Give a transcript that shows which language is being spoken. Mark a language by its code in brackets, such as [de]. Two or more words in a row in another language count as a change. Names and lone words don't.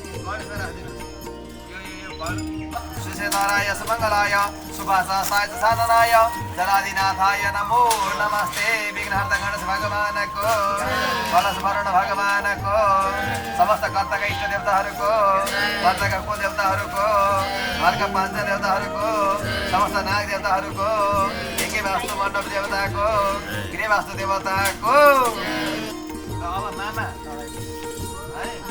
[sa] सुसेतराय सुमङ्गलाय शुभाशाय साधनाय जलादिनाथाय नमो नमस्ते [ne] विघ्नहर्ता गणेश भगवानको कलश वरुण भगवानको समस्त कर्ताका इष्ट देवताहरूको कर्ताका कुल देवताहरूको घरका पाँच देवताहरूको समस्त नाग देवताहरूको एकै वास्तु मण्डप देवताको गृहवास्तु देवताको अब मामा है